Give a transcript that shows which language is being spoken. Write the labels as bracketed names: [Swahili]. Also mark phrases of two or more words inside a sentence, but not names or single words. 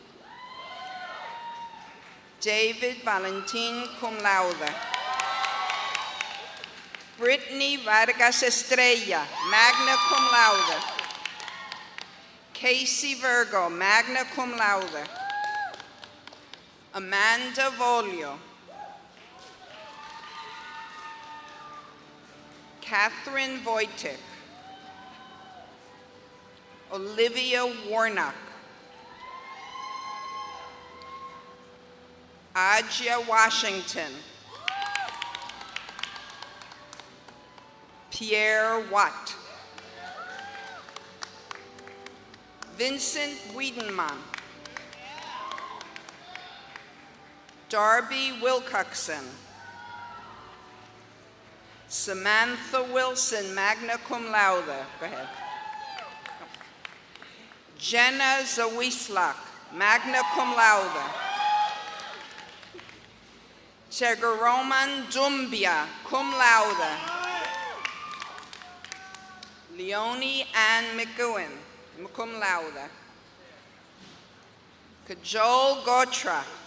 [English] David Valentin [Latin] cum laude. [English] Brittany Vargas Estrella, [Latin] magna cum laude. [English] Casey Virgo, [Latin] magna cum laude. [English] Amanda Volio. Catherine Wojtek. Olivia Warnock. Ajia Washington. Pierre Watt. Vincent Wiedenmann. Darby Wilcoxon. Samantha Wilson, [Latin] magna cum laude. [English] Go ahead. Jenna Zawislak, [Latin] magna cum laude. [English] Chegaroman Dumbia, [Latin] cum laude. [English] Leonie Ann McGowan, [Latin] cum laude. [English] Kajol Gotra.